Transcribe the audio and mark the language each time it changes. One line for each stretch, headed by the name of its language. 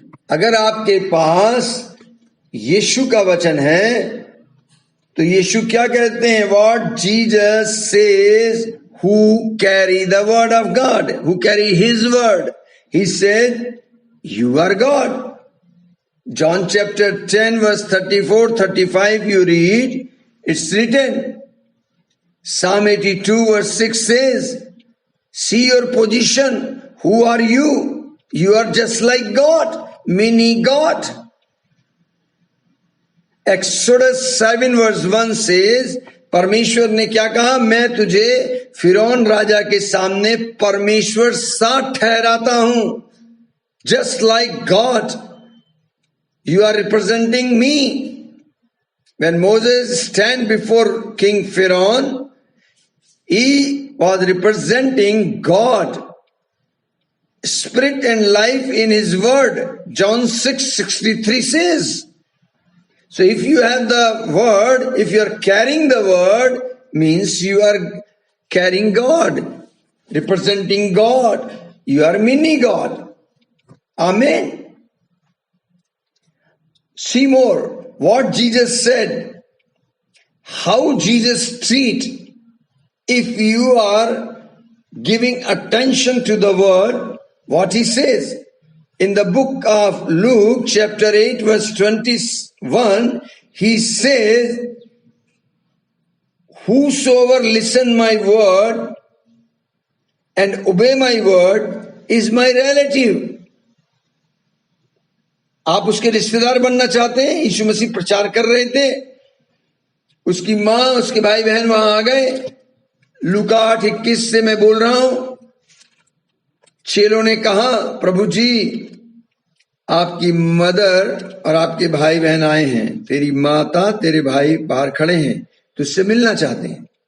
Hindi: अगर आपके पास यीशु का वचन है तो यीशु क्या कहते हैं?
English: What Jesus says who carry the word of God, who carry his word, he said you are God. John chapter 10 verse 34, 35 you read, it's written. Psalm 82 verse 6 says, see your position, who are you? You are just like God, mini God. Exodus 7 verse 1 says,
Hindi: परमेश्वर ने क्या कहा? मैं तुझे फिरौन राजा के सामने परमेश्वर सा ठहराता हूं.
English: Just like God you are representing me. When Moses stand before King Pharaoh, he was representing God, spirit and life in his word. John 6:63 says. So if you have the word, if you are carrying the word, means you are carrying God, representing God. You are mini God. Amen. See more. What Jesus said, how Jesus treat, if you are giving attention to the word, what he says. In the book of Luke chapter 8 verse 21, he says, whosoever listen my word and obey my word is my relative.
Hindi: आप उसके रिश्तेदार बनना चाहते हैं? यीशु मसीह प्रचार कर रहे थे, उसकी मां उसके भाई बहन वहां आ गए. लूका 8:21 से मैं बोल रहा हूं. चेलों ने कहा, प्रभु जी आपकी मदर और आपके भाई बहन आए हैं, तेरी माता तेरे भाई बाहर खड़े हैं, तुझसे मिलना चाहते हैं.